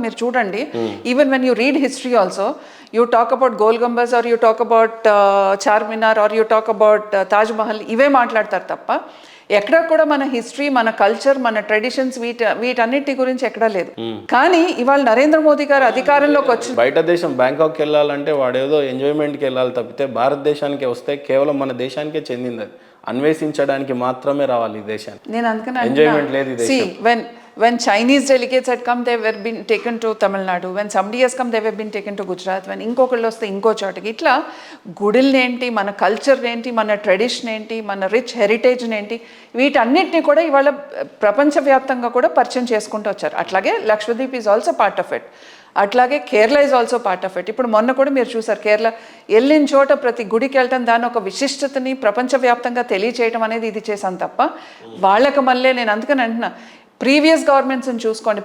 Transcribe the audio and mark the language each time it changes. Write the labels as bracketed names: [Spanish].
[Telugu] మీరు చూడండి, [English] even when you read history also you talk about Gol Gumbaz or you talk about Charminar or you talk about Taj Mahal, [Telugu] ఇవే మాట్లాడతారు తప్ప ఎక్కడ కూడా మన హిస్టరీ, మన కల్చర్, మన ట్రెడిషన్స్ వీటన్నిటి గురించి ఎక్కడా లేదు. కానీ ఇవాళ నరేంద్ర మోదీ గారు అధికారంలోకి వచ్చి బయట దేశం బ్యాంకాక్ వెళ్ళాలంటే వాడేదో ఎంజాయ్మెంట్కి వెళ్ళాలి తప్పితే భారతదేశానికి వస్తే కేవలం మన దేశానికే చెందింది, అది అన్వేషించడానికి మాత్రమే రావాలి ఈ దేశానికి. నేను అందుకని ఎంజాయ్మెంట్ లేదు ఈ దేశం. [English] When Chinese delegates had come, they were been taken to Tamil Nadu. When somebody has come, they were been taken to Gujarat. [Telugu] When ఇంకొకళ్ళు వస్తే ఇంకో చోటకి. ఇట్లా గుడుల్ని ఏంటి, మన కల్చర్ ఏంటి, మన ట్రెడిషన్ ఏంటి, మన రిచ్ హెరిటేజ్ ఏంటి, వీటన్నిటిని కూడా ఇవాళ ప్రపంచవ్యాప్తంగా కూడా పరిచయం చేసుకుంటూ వచ్చారు. [English] అట్లాగే Lakshadweep is also part of it. అట్లాగే Kerala is also part of it. [Telugu] ఇప్పుడు మొన్న కూడా మీరు చూసారు కేరళ వెళ్ళిన చోట ప్రతి గుడికి వెళ్ళటం, దాని ఒక విశిష్టతని ప్రపంచవ్యాప్తంగా తెలియచేయడం అనేది ఇది చేశాను తప్ప వాళ్ళకి మళ్ళీ నేను అందుకని అంటున్నా ప్రీవియస్ గవర్నమెంట్స్ని చూసుకోండి.